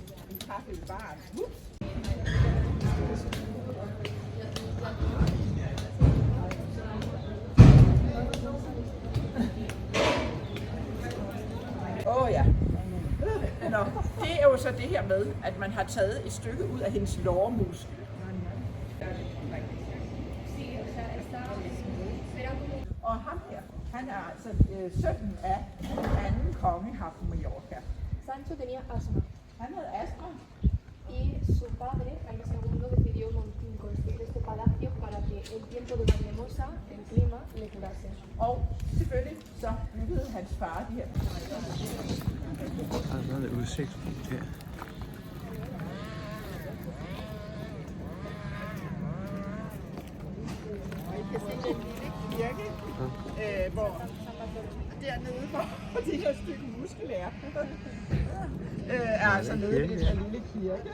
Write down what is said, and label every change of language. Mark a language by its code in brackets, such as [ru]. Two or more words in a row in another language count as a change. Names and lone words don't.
[da] En kaffe i baren. Ja. Nå, det er jo så det her med, at man har taget et stykke ud af hendes lårmuskel. Og ham her, han er altså sønnen af anden konge her på Mallorca. [es] Sancho tenía asma [da] Han havde astma, [es] y su padre, Jaime II, decidió construir este palacio para que el tiempo de Valldemosa, el clima, le curase. [da] og selvfølgelig så byggede hans far de her. Der er sådan et udsigtspunkt her. Kirke, hvor dernede, hvor det her stykke muskel er altså nede ved den her lille kirke.